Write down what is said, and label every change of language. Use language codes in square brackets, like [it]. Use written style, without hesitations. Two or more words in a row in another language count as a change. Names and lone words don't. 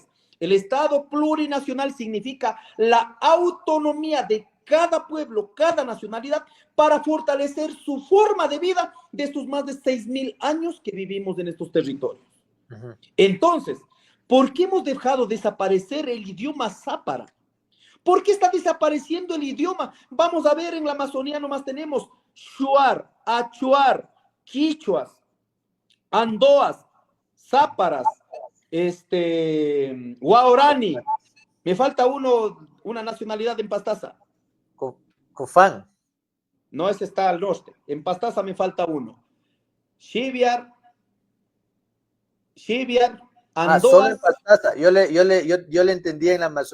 [es] El Estado plurinacional significa la autonomía de cada pueblo, cada nacionalidad, para fortalecer su forma de vida de estos más de 6.000 años que vivimos en estos territorios. Entonces, ¿por qué hemos dejado desaparecer el idioma zápara? ¿Por qué está desapareciendo el idioma? Vamos a ver, en la Amazonía nomás tenemos shuar, achuar, quichuas, andoas, záparas, guaorani. Me falta una nacionalidad en Pastaza. Cofán. No, ese está al norte. En Pastaza me falta uno. Xiviar, andoas. Solo en Pastaza. Yo le entendía en la Amazonía.